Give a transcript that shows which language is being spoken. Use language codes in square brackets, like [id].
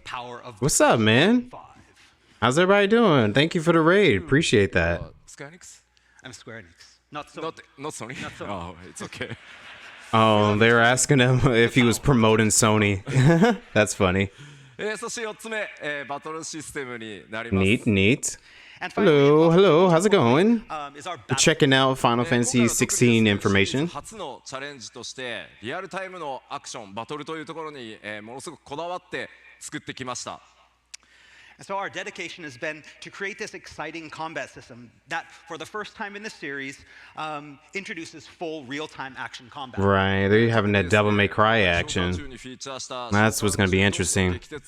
[en] Power of What's up, man? 5. How's everybody doing? Thank you for the raid. Appreciate that. [ja] スクエアニックス [en] I'm Square Enix. Not so. Not Sony? Not Sony. Oh, it's okay. Oh, they were asking him if he was promoting Sony. That's funny. [ja] そして4つ目、バトルシステムになります。 [en] Neat, neat. And finally, Hello, how's it going? Is our battle Checking out Final Fantasy 16 information. [ja] 初のチャレンジとしてリアルタイムのアクションバトルというところにものすごくこだわって作ってきました。 [en] And so our dedication has been to create this exciting combat system that, for the first time in the series, introduces full real-time action combat. Right, they're having that Devil May Cry action. That's what's going to be interesting.